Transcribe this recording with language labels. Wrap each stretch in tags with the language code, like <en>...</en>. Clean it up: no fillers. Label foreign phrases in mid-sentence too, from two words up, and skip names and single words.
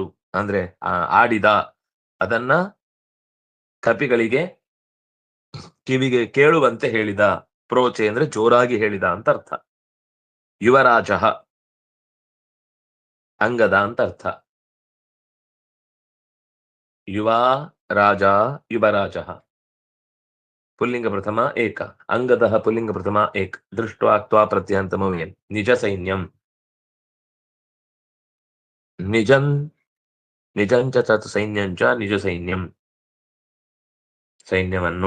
<kn>ಅಂದ್ರೆ ಆಡಿದ ಅದನ್ನ ಕಪಿಗಳಿಗೆ ಕಿವಿಗೆ ಕೇಳುವಂತೆ ಹೇಳಿದ. ಪ್ರೋಚೆ ಅಂದ್ರೆ ಜೋರಾಗಿ ಹೇಳಿದ ಅಂತ ಅರ್ಥ. ಯುವರಾಜ ಅಂಗದ ಅಂತ ಅರ್ಥ.</kn> <sa>ಯುವ ರಾಜ ಯುವರಾಜ पुल्लिंग प्रथमा एक अंगदः पुल्लिंग प्रथमा एक दृष्ट्वा क्त्वा प्रत्ययन्तमव्ययम् निज सैन्यं निजं च तत् सैन्यं च निज सैन्यं सैन्यवन्नु</sa>